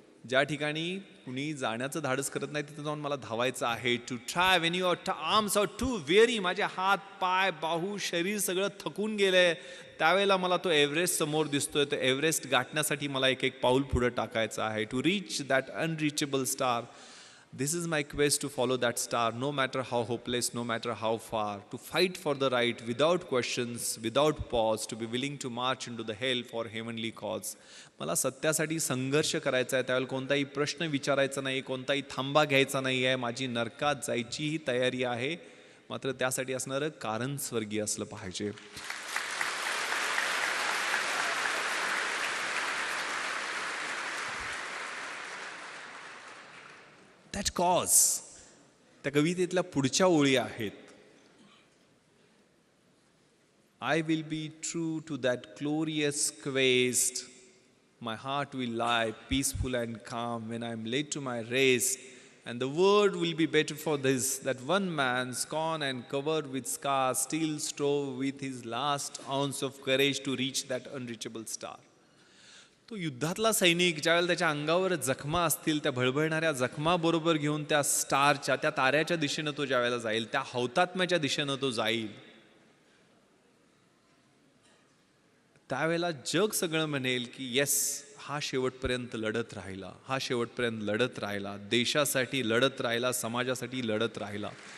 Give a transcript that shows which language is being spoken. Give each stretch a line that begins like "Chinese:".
Marathi: ज्या ठिकाणी कुणी जाण्याचं धाडस करत नाही तिथे जाऊन मला धावायचं आहे.
English: To try when your arms are too weary.
Marathi: माझे हात, पाय, बाहू, शरीर सगळं थकून गेलंय, त्यावेळेला मला तो एव्हरेस्ट समोर दिसतोय. तो एव्हरेस्ट गाठण्यासाठी मला एक एक पाऊल पुढे टाकायचं आहे.
English: To reach that unreachable star. This is my quest to follow that star, no matter how hopeless, no matter how far. To fight for the right without questions, without pause. To be willing to march into the hell for heavenly cause.
Marathi: मला सत्यासाठी संघर्ष करायचा आहे. त्यावेळेला कोणताही प्रश्न विचारायचा नाही, कोणताही थांबा घ्यायचा नाही आहे. माझी नरकात जायचीही तयारी आहे, मात्र त्यासाठी असणारं कारण स्वर्गीय असलं पाहिजे.
English: That cause.
Marathi: त्या कवितेतल्या पुढच्या ओळी आहेत.
English: I will be true to that glorious quest. My heart will lie peaceful and calm when I am led to my rest. And the world will be better for this, that one man, scorned and covered with scars, still strove with his last ounce of courage to reach that unreachable star.
Marathi: तो युद्धातला सैनिक ज्यावेळेला त्याच्या अंगावर जखमा असतील, त्या भळभळणाऱ्या जखमाबरोबर घेऊन त्या स्टारच्या, त्या ताऱ्याच्या दिशेनं तो ज्यावेळेला जाईल, त्या हौतात्म्याच्या दिशेनं तो जाईल, त्यावेळेला जग सगळं म्हणेल की येस, हा शेवटपर्यंत लढत राहिला, हा शेवटपर्यंत लढत राहिला, देशासाठी लढत राहिला, समाजासाठी लढत राहिला.